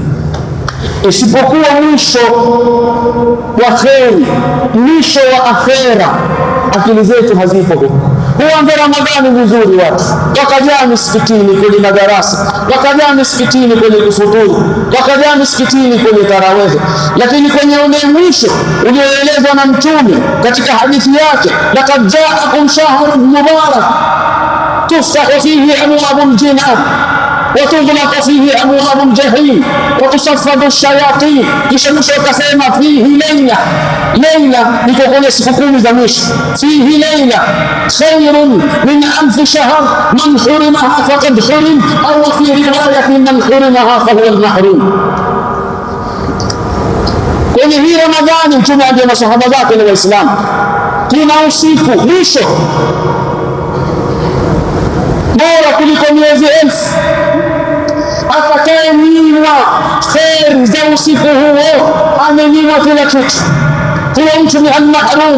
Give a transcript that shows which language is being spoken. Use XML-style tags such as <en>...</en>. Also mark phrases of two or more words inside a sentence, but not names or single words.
<sw>Isipokuwa mwisho wa kheri, mwisho wa akhera, akili zetu hazipo huko. Huanza Ramadhani vizuri, watu wakajaa misikitini kwenye madarasa, wakajaa misikitini kwenye kufuturu, wakajaa misikitini kwenye tarawehe, lakini kwenye ule mwisho ulioelezwa na Mtume katika hadithi yake,</sw> <ar>لقد جاءكم شهر مبارك تفتح فيه أبواب الجنان وتغلق فيه أبواب الجحيم وتصفد الشياطين.</ar> <sw>Kisha mwisho akasema</sw> <ar>فيها ليلة,</ar> <sw>leila niko kwenye siku 10 za mwisho.</sw> <ar>فيها ليلة خير من ألف شهر من حرمها فقد حرم أو في رواية من حرمها فهو المحروم.</ar> <sw>Kwenye hii Ramadhani Mtume aliambia masahaba zake na Waislamu, kuna usiku mwisho bora kuliko miezi 1000. Atakayenyimwa kheri za usiku huo amenyimwa kila kitu, huyo mtu ni almahrum.</sw>